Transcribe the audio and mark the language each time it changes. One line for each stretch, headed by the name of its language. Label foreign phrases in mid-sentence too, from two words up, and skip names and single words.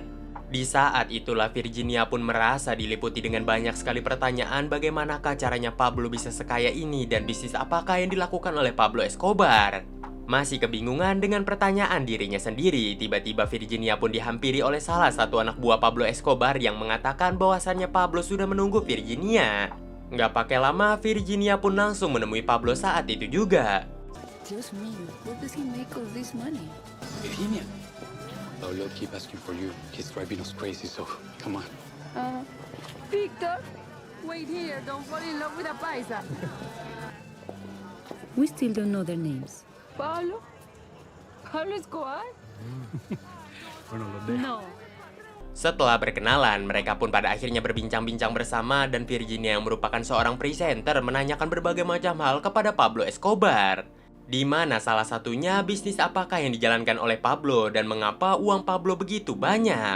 Indonesian: Di saat itulah Virginia pun merasa diliputi dengan banyak sekali pertanyaan bagaimanakah caranya Pablo bisa sekaya ini dan bisnis apakah yang dilakukan oleh Pablo Escobar. Masih kebingungan dengan pertanyaan dirinya sendiri, tiba-tiba Virginia pun dihampiri oleh salah satu anak buah Pablo Escobar yang mengatakan bahwasannya Pablo sudah menunggu Virginia. Nggak pakai lama, Virginia pun langsung menemui Pablo saat itu juga.
Spanish: Dios mío,
English: where does he make all this money? Virginia. Pablo keep asking for you. He's driving us crazy, so come on. Victor, wait here. Don't fall in love with a paisa. We still don't know their names. Pablo? Pablo Escobar? No.
Indonesian: Setelah berkenalan, mereka pun pada akhirnya berbincang-bincang bersama dan Virginia yang merupakan seorang presenter menanyakan berbagai macam hal kepada Pablo Escobar. Di mana salah satunya bisnis apakah yang dijalankan oleh Pablo dan mengapa uang Pablo begitu banyak.